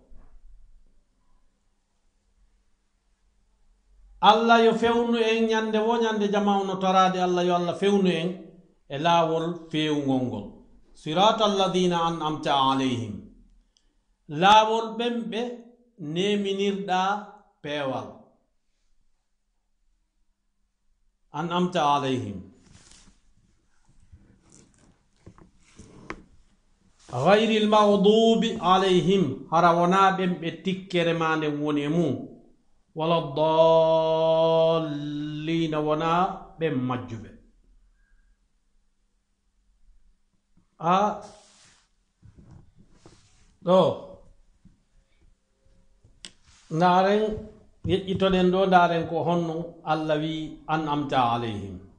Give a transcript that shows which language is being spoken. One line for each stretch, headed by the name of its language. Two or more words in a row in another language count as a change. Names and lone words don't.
Fula: Allah yo fewnu en ñande wo ñande jamawno torade Allah yo Allah fewnu en e laawol feewngol ngol
Arabic: صراط الذين أنعمت عليهم
Fula: laawol ɓemɓe neminirɗa peewal
Arabic: أنعمت عليهم غير المغضوب عليهم
Fula: hara wona ɓemɓe tikkere ma nden woni e mum
Arabic: ولا الضالين
Fula: wona ɓen majjuɓe ɗo ndaren yeƴƴitoɗen ɗo ndaren ko honno Allah wi
Arabic: أنعمت عليهم